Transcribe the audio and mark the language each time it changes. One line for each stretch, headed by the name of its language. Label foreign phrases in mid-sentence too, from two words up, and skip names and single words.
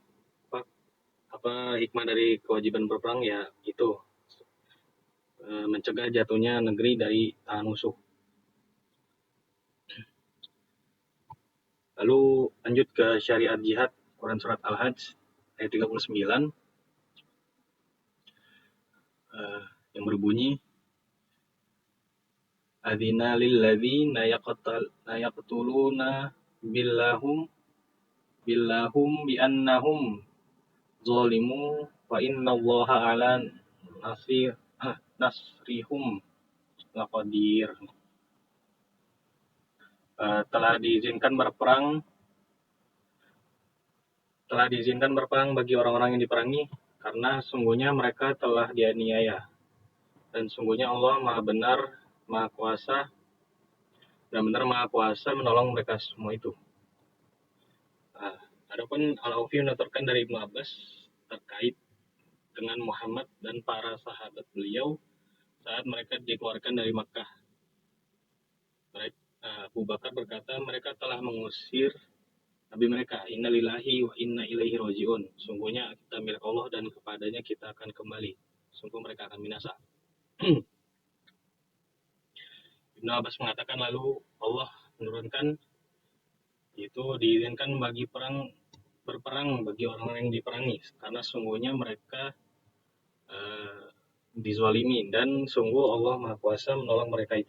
Indonesian: Hikmah dari kewajiban berperang ya itu mencegah jatuhnya negeri dari tangan musuh. Lalu lanjut ke syariat jihad Quran Surat Al-Hajj ayat 39 yang berbunyi
Arabic: أذن للذين يقاتلون بالهم بأنهم ظلموا وإن الله على نصرهم لقادر.
Indonesian: Telah diizinkan berperang bagi orang-orang yang diperangi karena sungguhnya mereka telah dianiaya, dan sungguhnya Allah Maha Kuasa menolong mereka semua itu. Adapun Al-Aufi menuturkan dari Ibnu Abbas terkait dengan Muhammad dan para sahabat beliau saat mereka dikeluarkan dari Makkah. Abu Bakar berkata, mereka telah mengusir Nabi mereka,
Arabic: إنا لله وإنا إليه راجعون.
Indonesian: Sungguhnya kita milik Allah dan kepadanya kita akan kembali. Sungguh mereka akan binasa. Ibnu Abbas mengatakan lalu Allah menurunkan itu diizinkan bagi berperang bagi orang-orang yang diperangi karena sungguhnya mereka dizalimi dan sungguh Allah Maha Kuasa menolong mereka itu.